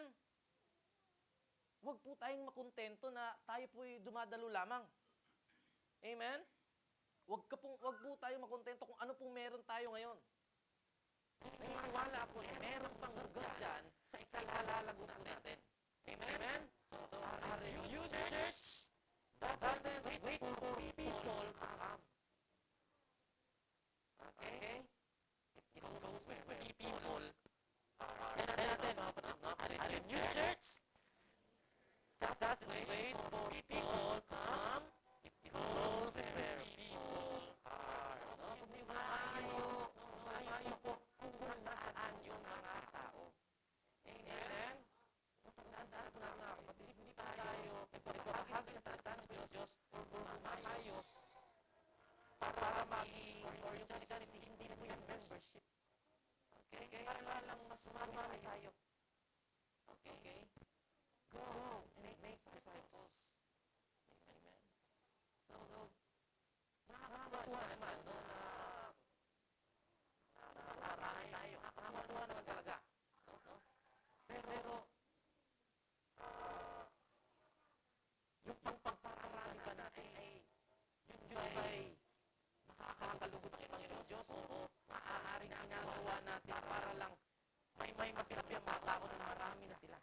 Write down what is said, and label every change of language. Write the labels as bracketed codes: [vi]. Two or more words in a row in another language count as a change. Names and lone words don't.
[tl] Huwag po tayong makontento na tayo po'y dumadalo lamang. Amen? Huwag po tayo makontento kung ano pong meron tayo ngayon. Naniniwala ako na meron pang lugar dyan sa ikalalago po natin. Amen? [en] So, our new church doesn't wait for people to come. Okay? It goes where people are. [tl] Kaya natin, mga kapatid, no? [en] Our new church doesn't wait for people to come. It goes where people are. No? [tl] Hindi maayo po kung nasaan yung mga tao. Amen? Tandaan po natin, mga kapatid, hindi tayo nagpapahagi ng salita ng Diyos or tayo para maging or yung Christianity, hindi po yung membership. Okay? Para lang mas sumali tayo. [en] Okay? Go and make disciples. Amen. [tl] So, nakakatuwa naman, no, na marami tayo. Nakakatuwa naman talaga. No? Pero, yung pagpaparami ba natin ay nakakalugod sa Panginoon Diyos o maaaring ginagawa natin para lang may masabi ang mga tao na marami na sila.